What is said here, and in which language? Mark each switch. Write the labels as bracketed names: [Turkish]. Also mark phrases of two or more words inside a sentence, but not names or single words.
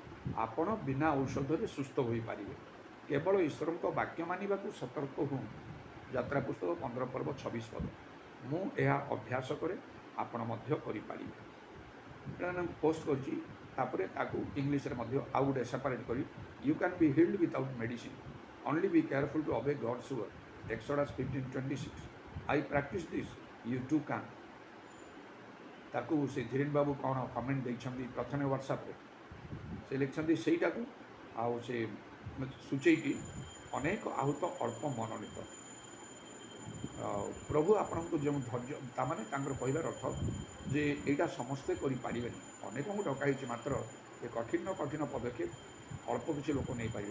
[Odia] ଆପଣ ବିନା ଔଷଧରେ ସୁସ୍ଥ ହୋଇପାରିବେ, କେବଳ ଈଶ୍ୱରଙ୍କ ବାକ୍ୟ ମାନିବାକୁ ସତର୍କ ହୁଅନ୍ତୁ। ଯାତ୍ରା ପୁସ୍ତକ 15 ପର୍ବ 26 ପଦ। ମୁଁ ଏହା ଅଭ୍ୟାସ କରେ, ଆପଣ ମଧ୍ୟ କରିପାରିବେ। ଏଇଟା ମୁଁ ପୋଷ୍ଟ କରିଛି। ତାପରେ ତାକୁ ଇଂଲିଶରେ ମଧ୍ୟ ଆଉ ଗୋଟେ ସେପାରେଟ୍ କରି, [English] you can be healed without medicine, only be careful to obey God's word, Exodus 15:26. I practice this, you too can। [Odia] ତାକୁ ସେ ଧୀରେନ ବାବୁ କ'ଣ କମେଣ୍ଟ ଦେଇଛନ୍ତି ପ୍ରଥମେ ହ୍ୱାଟ୍ସଆପ୍ରେ, ସେ ଲେଖିଛନ୍ତି ସେଇଟାକୁ, ଆଉ ସେ ସୂଚେଇଟି ଅନେକ ଆହୁତ ଅଳ୍ପ ମନୋନୀତ। ପ୍ରଭୁ ଆପଣଙ୍କୁ ଯେଉଁ ଧୈର୍ଯ୍ୟ, ତାମାନେ ତାଙ୍କର କହିବାର ଅର୍ଥ ଯେ ଏଇଟା ସମସ୍ତେ କରିପାରିବେନି, ଅନେକଙ୍କୁ ଡକା ହେଇଛି, ମାତ୍ର ଏ କଠିନ ପଦକ୍ଷେପ ଅଳ୍ପ କିଛି ଲୋକ ନେଇପାରିବେ।